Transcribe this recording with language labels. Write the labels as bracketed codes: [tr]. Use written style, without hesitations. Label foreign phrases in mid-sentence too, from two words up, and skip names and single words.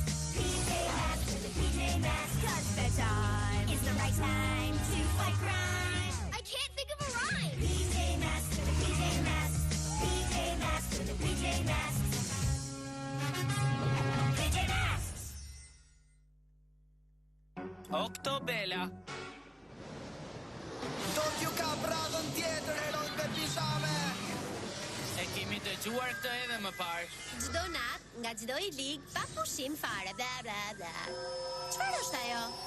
[en] PJ Masks for the PJ Masks. 'Cause bedtime is the right time to fight crime. I can't think of a rhyme. PJ Masks for the PJ Masks. PJ Masks for the PJ Masks. PJ Masks. Oktobela. [sq] Tokyo ka radhën tjetër heroj me pijame. E kemi dëgjuar këtë edhe më parë. Çdo natë, nga çdo i lig, pa pushim fare. Bla bla bla. Çfarë është ajo?